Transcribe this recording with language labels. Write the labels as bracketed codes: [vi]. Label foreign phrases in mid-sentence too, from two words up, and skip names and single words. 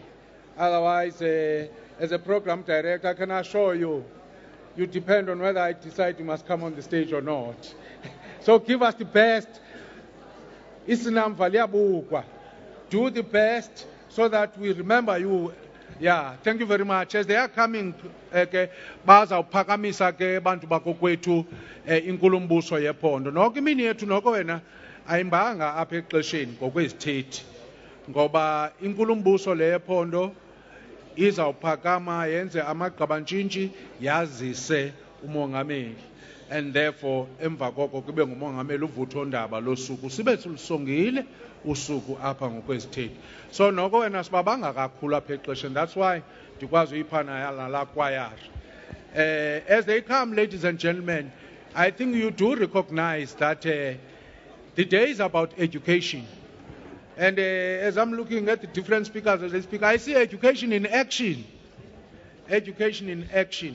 [en] Otherwise, as a program director, I can assure you, you depend on whether I decide you must come on the stage or not. So give us the best. Do the best so that we remember you. Yeah, thank you very much. As they are coming, [xh] bazawuphakamisa ke bantu bakokwethu inkulumbuso yephondo. Noko imini yethu noko wena ayimbanga apha exesheni ngokwezithethi. Ngoba inkulumbuso le yephondo izawuphakama yenze amagqabantshintshi yazise umongameli. [en] And therefore, [xh] emva koko kube ngumongameli uvuthondaba losuku sibe silusongile usuku apha ngokwezithethi. So noko wena sibabanga kakhulu apha exesheni. [en] That's why [xh] ndikwazi uyiphana la choir. [en] As they come, ladies and gentlemen, I think you do recognize that the day is about education. And as I'm looking at the different speakers as they speak, I see education in action. Education in action.